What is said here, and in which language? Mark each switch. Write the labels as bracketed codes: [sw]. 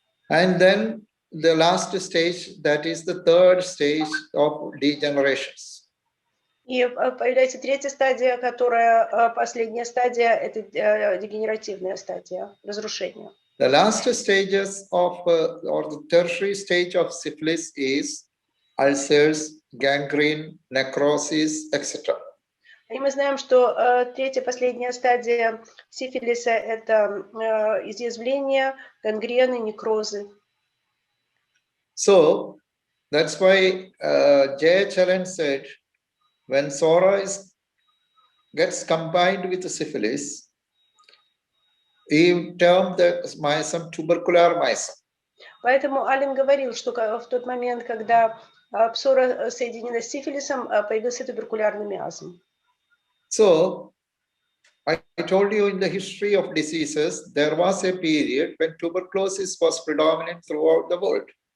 [en] And then the last stage, that is the third stage of degenerations. [ru] И появляется третья стадия, которая последняя стадия, это дегенеративная стадия, разрушения. [en] The last stages of or the tertiary stage of syphilis is ulcers, gangrene, necrosis, etc. [ru] И мы знаем, что третья, последняя стадия сифилиса – это изъязвления, гангрены, некрозы. [en] So that's why J.H. Allen said, when psora gets combined with the syphilis, he termed the myasm tubercular myasm. [ru] Поэтому Аллен говорил, что в тот момент, когда псора соединена с сифилисом, появился туберкулярный миазм. [en] So, I told you in the history of diseases, there was a period when tuberculosis was predominant throughout the world.